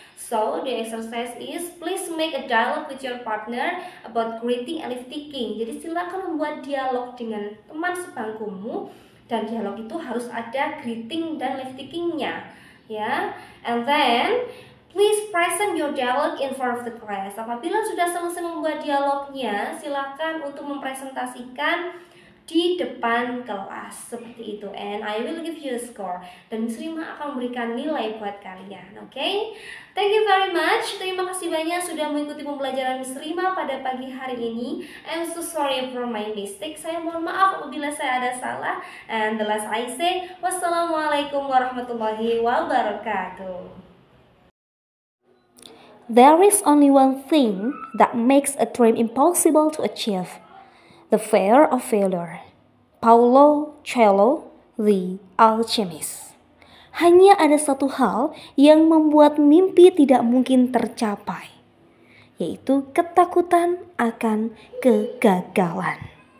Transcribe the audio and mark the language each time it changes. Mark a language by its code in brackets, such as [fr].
[en] So the exercise is please make a dialogue with your partner about greeting and lift taking. [id] Jadi silakan membuat dialog dengan teman sebangkumu dan dialog itu harus ada greeting dan lift takingnya ya. [en] And then please present your dialogue in front of the class. [id] Apabila sudah selesai membuat dialognya, silakan untuk mempresentasikan di depan kelas seperti itu. [en] And I will give you a score. [id] Dan Miss Rima akan memberikan nilai buat kalian. Oke? [en] Thank you very much. [id] Terima kasih banyak sudah mengikuti pembelajaran Miss Rima pada pagi hari ini. [en] I'm so sorry for my mistake. [id] Saya mohon maaf apabila saya ada salah. [en] And the last I say, [id] wassalamualaikum warahmatullahi wabarakatuh. [en] There is only one thing that makes a dream impossible to achieve: the fear of failure. Paulo Coelho, The Alchemist. [id] Hanya ada satu hal yang membuat mimpi tidak mungkin tercapai, yaitu ketakutan akan kegagalan.